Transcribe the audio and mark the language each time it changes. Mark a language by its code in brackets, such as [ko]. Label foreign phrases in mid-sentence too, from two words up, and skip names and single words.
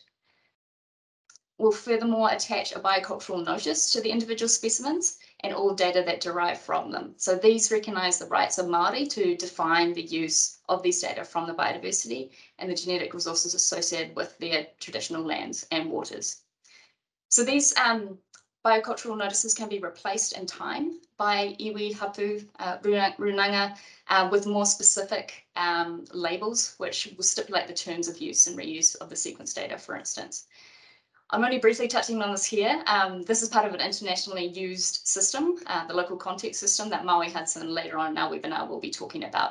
[en] We'll furthermore attach a biocultural notice to the individual specimens and all data that derive from them. So these recognise the rights of Māori to define the use of these data from the biodiversity and the genetic resources associated with their traditional lands and waters. So these biocultural notices can be replaced in time by [mi] iwi, hapu, runanga, [en] with more specific labels, which will stipulate the terms of use and reuse of the sequence data, for instance. I'm only briefly touching on this here. This is part of an internationally used system, the local context system that Maui, Hudson later on in our webinar will be talking about.